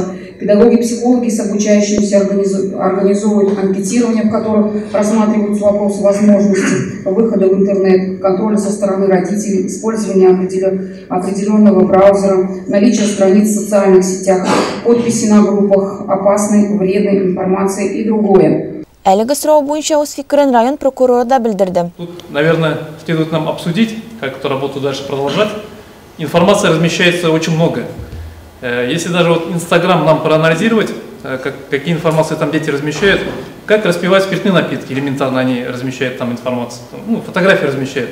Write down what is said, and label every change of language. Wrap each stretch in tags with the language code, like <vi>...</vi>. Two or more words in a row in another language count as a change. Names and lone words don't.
<ru>Педагоги-психологи с обучающимися организовывают анкетирование, в котором рассматриваются вопросы возможности выхода в интернет, контроля со стороны родителей, использования определенного браузера, наличие страниц в социальных сетях, подписи на группах, опасной, вредной информации и другое.</ru> <tt>Әлеге сұрау буенча үз фикерен район прокуроры да білдірді.</tt> <ru>Тут, наверное, следует нам обсудить, как эту работу дальше продолжать. Информации размещается очень много. Если даже вот Инстаграм нам проанализировать, какие информации там дети размещают, как распивать спиртные напитки, элементарно они размещают там информацию, ну, фотографии размещают.</ru>